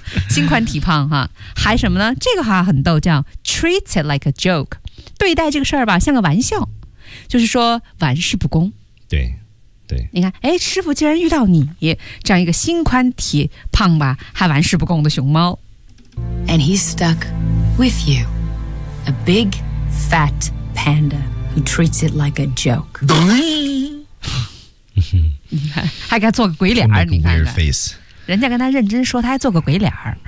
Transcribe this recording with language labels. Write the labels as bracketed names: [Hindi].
[Chinese] 心宽体胖哈，还什么呢？这个好像很逗，叫 [English] treat it like a joke， [Chinese] 对待这个事儿吧，像个玩笑，就是说玩世不恭。对。对，你看，哎，师傅竟然遇到你这样一个心宽体胖吧，还玩世不恭的熊猫。 [English] And he's stuck with you, a big fat panda who treats it like a joke. [Chinese] 你看，还给他做个鬼脸儿，你看看，人家跟他认真说，他还做个鬼脸儿。